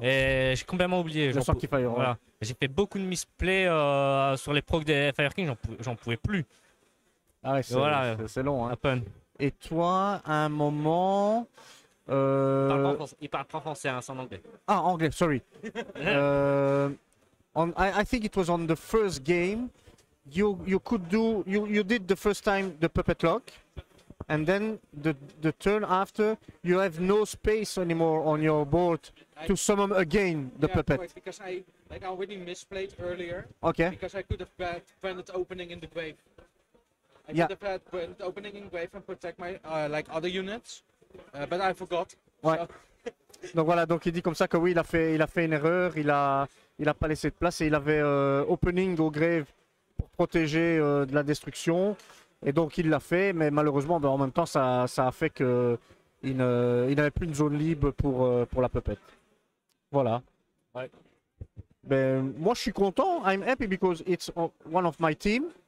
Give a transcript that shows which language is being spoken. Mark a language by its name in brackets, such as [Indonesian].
[French] Et j'ai complètement oublié. Je sens qu'il fallait. Voilà. J'ai fait beaucoup de misplays sur les procs des Fire King, j'en pouvais plus. Ah ouais, c'est voilà, long. Hein. [English] Happen. [French] Et toi, à un moment. Il parle pas français, hein, c'est en anglais. Ah, anglais, sorry. [English] I think it was on the first game. You did the first time the puppet lock, and then the turn after you have no space anymore on your board to summon again the puppet. Correct, because I already misplayed earlier. Okay. Because I could have branded opening in the grave. I Yeah. could have had branded opening in grave and protect my like other units, but I forgot. [French] Ouais. [English] So. [French] Donc voilà, donc il dit comme ça que oui, il a fait une erreur, il a pas laissé de place et il avait opening au grave pour protéger de la destruction. Et donc il l'a fait, mais malheureusement, ben, en même temps, ça a fait que il n'avait plus une zone libre pour la puppet. Voilà. Ouais. Ben, moi, je suis content. [English] I'm happy because it's one of my team.